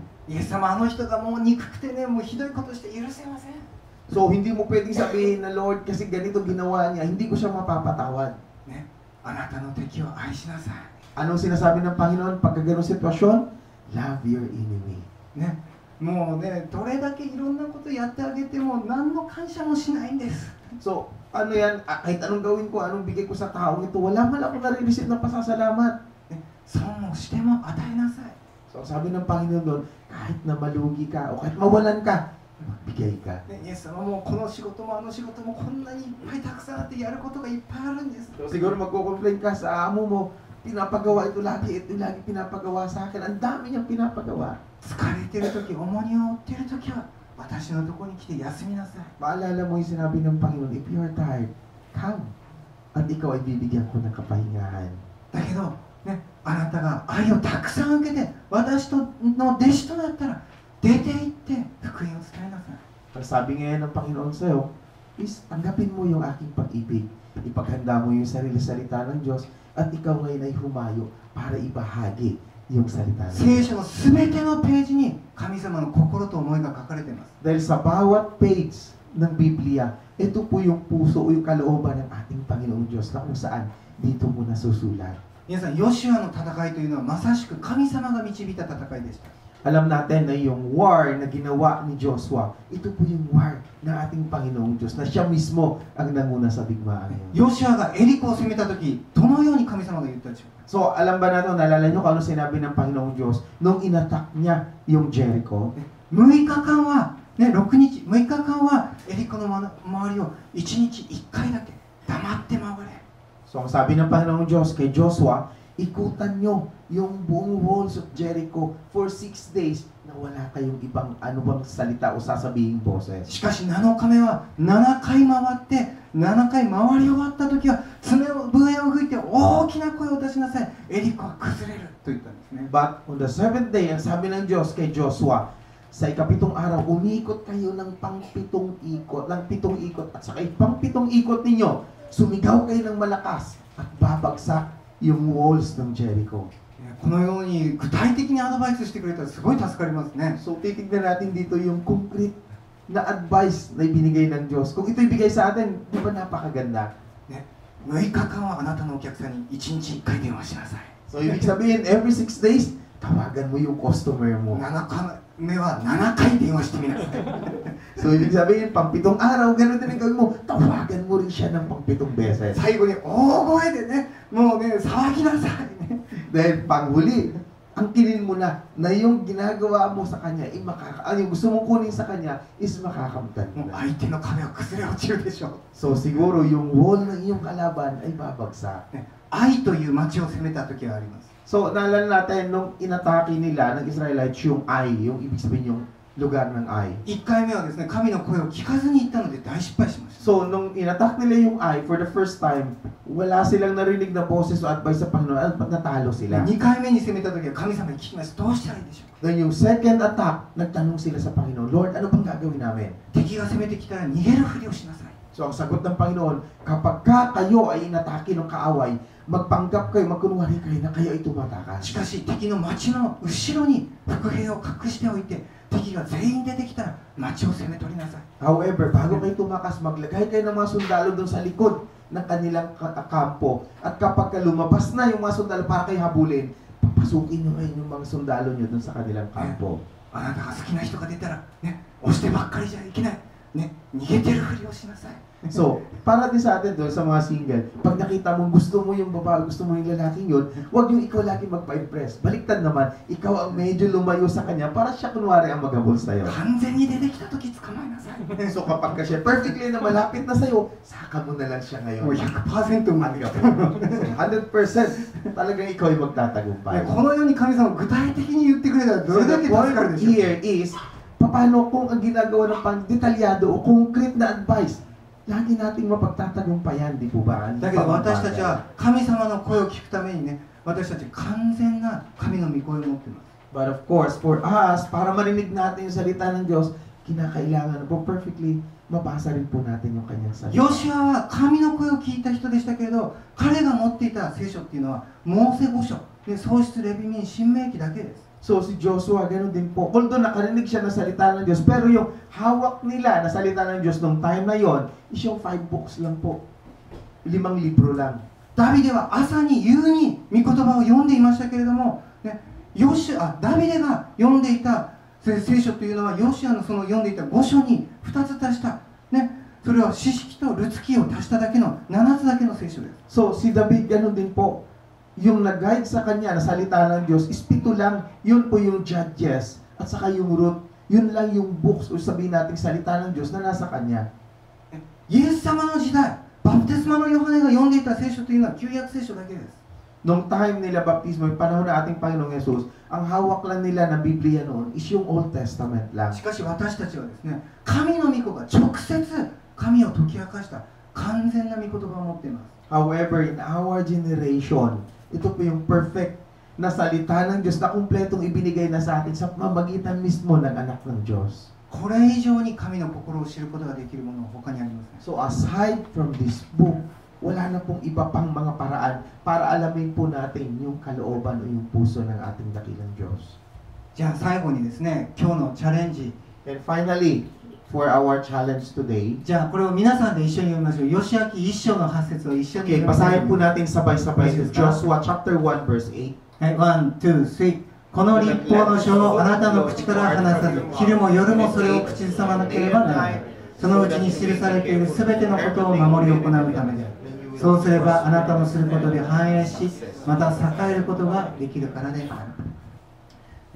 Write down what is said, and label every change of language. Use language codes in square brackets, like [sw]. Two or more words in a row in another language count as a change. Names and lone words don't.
[ja] イエス様、あの人がもう憎くてね、もうひどいことして許せません。 [tl] So hindi mo pwedeng sabihin na Lord, kasi ganito ginawa niya, hindi ko siya mapapatawad. [ja] ね、あなたの敵を愛しなさい。 [tl] Anong sinasabi ng Panginoon pag ganong sitwasyon? [en] Love your enemy. [ja] ね、もうね、どれだけいろんなことやってあげても何の感謝もしないんです。 [tl] So, ano yan, kahit anong gawin ko, anong bigay ko sa taong ito, wala man ako nare-receive ng pasasalamat. [ja] ね、損をしても与えなさい。 [tl] So, sabi ng Panginoon doon, kahit na malugi ka o kahit mawalan ka, magbigay ka. [ja] ね、イエス様もこの仕事もあの仕事もこんなにいっぱいたくさんあってやることがいっぱいあるんです。 [tl] So, siguro magko-complain ka sa amo mo, pinapagawa ito lagi pinapagawa sa akin. Ang dami niyang pinapagawa. [ja] 疲れてる時、重荷を負ってる時は私のところに来て休みなさい。 [tl] Maalala mo yung sinabi ng Panginoon, [en] if you are tired, come. [tl] At ikaw ay bibigyan ko ng kapahingahan. [ja] だけど、ね、あなたが愛をたくさん受けて私の弟子となったら出て行って福音を伝えなさい。 [tl] Ang sabi ngayon ng Panginoon sa'yo is tanggapin mo yung aking pag-ibig. Ipaghanda mo yung sarili-salita ng Diyos at ikaw ngayon ay humayo para ibahagi yung salita ng Diyos. [ja] 聖書のすべてのページに神様の心と思いが書かれています。 [tl] Dahil sa bawat page ng Biblia, ito po yung puso o yung kalooban ng ating Panginoong Diyos na kung saan dito mo nasusulat. [ja] 皆さん、ヨシュアの戦いというのはまさしく神様が導いた戦いでした。 [tl] Alam natin na yung war na ginawa ni Joshua, ito po yung war ng ating Panginoong Diyos na siya mismo ang nanguna sa digmaan ngayon. [ja] ヨシュアがエリコを攻めた時、どのように神様が言ったでしょうか。 [tl] So, alam ba natin, naalala nyo kung ano sinabi ng Panginoong Diyos nung inattack niya yung Jericho? [ja] 6 日間は、ね、6日間はエリコの周りを1日1回だけ黙って回れ。 [tl] So, ang sabi ng Panginoong Diyos kay Joshua, ikutan nyo yung buong [en] walls of Jericho for 6 days [tl] na wala kayong ibang ano bang salita o sasabihing boses. [ja] しかし7日目は7回回って7回回り終わった時は笛を吹いて大きな声を出しなさい。エリコは崩れると言ったんですね。 [en] But on the 7th day, [tl] ang sabi ng Diyos kay Joshua, sa ikapitong araw, umikot kayo ng pang-pitong ikot at sa pang-pitong ikot ninyo, sumigaw kayo ng malakas at babagsak yung walls ng Jericho. [ja] このように具体的にアドバイスしてくれたらすごい助かりますね。 [tl] So, titignan natin dito yung concrete na advice na ibinigay ng Diyos. Kung ito ibigay sa atin, di ba napakaganda? [ja] ね、6日間はあなたのお客さんに1日1回電話しなさい。 [tl] So, ibig sabihin, [en] every 6 days, [tl] tawagan mo yung customer mo. [ja] 7 日目は7回電話してみなさい。 [tl] So, ibig sabihin, pang-pitong araw, gano'n din ang gawin mo, tawagan mo rin siya ng pang-pitong beses. [ja] 最後に大声でね、もうね、騒ぎなさいね。 [tl] Dahil panghuli, ang kinin mo na yung ginagawa mo sa kanya, yung gusto mong kunin sa kanya is makakamtan mo もう na. [ja] 相手の壁は崩れ落ちるでしょう。 [tl] So, siguro yung wall ng iyong kalaban ay babagsak. [ja] ね、愛という町を攻めた時があります。 So, naalala natin, nung inatake nila ng Israelites yung Ai, yung ibig sabihin yung lugar ng Ai. 1回目はですね、神の声を聞かずに行ったので大失敗しました。 [tl] So, nung inattack nila yung Ai [en] for the first time, [tl] wala silang narinig na boses o advice sa Panginoon at natalo sila. [ja] 2 回目に攻めた時は神様に聞きます。どうしたらいいでしょうか。 [tl] Then yung [en] second attack, [tl] nagtanong sila sa Panginoon, Lord, ano bang gagawin namin? [ja] 敵が攻めてきたら逃げるふりをしなさい。 [tl] So, ang sagot ng Panginoon, kapag kayo ay inatake ng kaaway, magpanggap kayo, magkunwari kayo na kayo ay tumatakas. [ja] しかし敵の町の後ろに伏兵を隠しておいて、敵が全員出てきたら町を攻め取りなさい。 [tl] However, bago kayo tumakas, maglagay kayo ng mga sundalo doon sa likod ng kanilang kampo. At kapag lumabas na yung mga sundalo para kayo habulin, papasukin nyo ngayon yung mga sundalo nyo doon sa kanilang kampo. [ja] あなたが好きな人が出たら、ね、押してばっかりじゃいけない。ね、逃げてるふりをしなさい。 [tl] So, para din sa atin doon sa mga single, pag nakita mo gusto mo yung babae, gusto mo yung lalaking yun, huwag yung ikaw lagi magpa-impress. Baliktad naman, ikaw ang medyo lumayo sa kanya para siya kunwari ang maghabol sa'yo. [ja] 完全に出てきた時捕まえなさい。 [tl] So, kapag ka siya perfectly na malapit na sa'yo, saka mo na lang siya もう ngayon. [ja] 100% うまくやってる。 [tl] 100% talagang ikaw ay magtatagumpay. [ja] このように神様具体的に言ってくれたらど [en] So [ja] れだ [en] the [ja] け助かる [en] point [ja] でしょう。 [en] here is, [tl] paano kung ang ginagawa ng detalyado o concrete na advice, lagi nating mapagtatagumpayan, di po ba? [ja] だけど私たちは神様の声を聞くためにね、私たち完全な神の御声を持っています。 [en] But of course, for us, [tl] para marinig natin yung salita ng Diyos, kinakailangan po perfectly mabasa rin po natin yung kanyang salita. [ja] ヨシュアは神の声を聞いた人でしたけれど、彼が持っていた聖書っていうのはモーセ五書で、創出レビ民新明記だけです。 [tl] So si Joshua, ganoon din po. Although nakarinig siya ng salita ng Diyos, pero yung hawak nila na salita ng Diyos nung time na yon, is yung 5 books lang po. 5 libro lang. [ja] ダビデは朝に夕に御言葉を読んでいましたけれども、ね、ダビデが読んでいた聖書というのはヨシュアのその読んでいた5書に2つ足した、ね、それは詩式とルツキを足しただけの7つだけの聖書です。 [tl] So si David, ganoon din po. Yung nag-guide sa kanya na salita ng Diyos is 7 lang. Yun po yung Judges at saka yung Ruth. Yun lang yung books o sabihin natin salita ng Diyos na nasa kanya. [ja] イエス様の時代、バプテスマのヨハネが読んでいた聖書というのは旧約聖書だけです。 [tl] Nung time nila baptismo, yung panahon na ating Panginoong Jesus, ang hawak lang nila na Biblia noon is yung Old Testament lang. [ja] しかし私たちはですね、神の御子が直接神を解き明かした完全な御言葉を持っています。 [en] However, in our generation, [tl] ito po yung perfect na salita ng Diyos na kumpletong ibinigay na sa atin sa mamagitan mismo ng anak ng Diyos. [ja] これ以上に神の心を知ることができるものは他にありません。 [en] So aside from this book, [tl] wala na pong iba pang mga paraan para alamin po natin yung kalooban o yung puso ng ating dakilang Diyos. [ja] じゃあ最後にですね、今日のチャレンジ。 [en] And finally, for our challenge today, [ja] じゃあこれを皆さんで一緒に読みましょう。ヨシア記1章の8節を一緒に okay, 読みましょう。 [tl] basahin po natin sabay-sabay sa Joshua [en] chapter 1 verse 8. [ja] はい、1、2、3。この立法の書をあなたの口から離さず、昼も夜もそれを口ずさまなければならない。そのうちに記されているすべてのことを守り行うためで、そうすればあなたのすることで繁栄し、また栄えることができるからである。